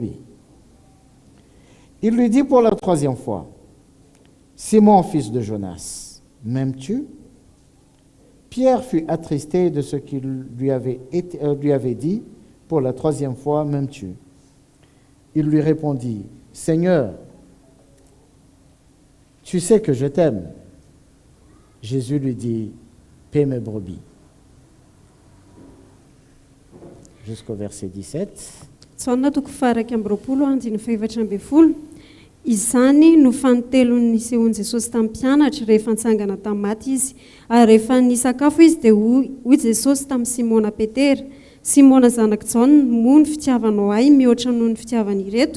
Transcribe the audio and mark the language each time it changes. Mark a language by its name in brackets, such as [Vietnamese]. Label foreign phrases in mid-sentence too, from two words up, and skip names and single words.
[French] » Il lui dit pour la troisième fois, « Simon, fils de Jonas, m'aimes-tu » Pierre fut attristé de ce qu'il lui avait dit pour la troisième fois, « M'aimes-tu » Il lui répondit, « Seigneur, tu sais que je t'aime. » Jésus lui dit, « paie mes brebis. Jusqu'au verset 17. [Malagasy] Tsaona toko faraky amby roapolo andiny faefatra amby folo. Izany no fanontelony nisehoan'i Jesosy tamin'ny mpianatra rehefa nitsangana tamin'ny maty izy. Ary rehefa nisakafo izy dia hoy Jesosy tamin'ny Simona Petera, Simona zanaky Jaona, moa ny fitiavanao ahy mihoatra noho ny fitiavany ireto?